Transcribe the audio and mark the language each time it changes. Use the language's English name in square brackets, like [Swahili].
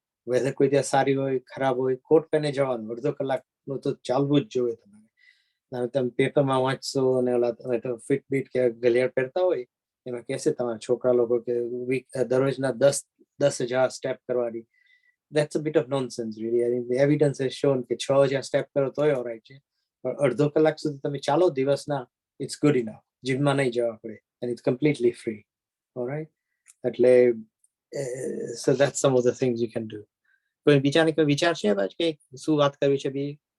[Gujarati] Weather કોઈ ત્યાં સારી હોય, ખરાબ હોય, કોટ પહેને જવાનું, અડધો કલાકનું તો ચાલવું જ જોઈએ તમારે. તમે પેપરમાં વાંચશો અને ઓલા ફિટબીટ કે ઘડિયાળ પહેરતા હોય એમાં કહેશે તમારા છોકરા લોકો કે દરરોજના 10,000 સ્ટેપ કરવાની. [English] That's a bit of nonsense really. I mean, the evidence has shown કે 6,000 સ્ટેપ કરો તોય ઓલરાઈટ છે, પણ અડધો કલાક સુધી તમે ચાલો દિવસના, it's good enough. જીમમાં નહીં જવા પડે, and it's completely free. All right. એટલે so that's some of the things you can do. [Gujarati] કોઈ બીજાને કોઈ વિચાર છે કે શું વાત કરવી છે બી?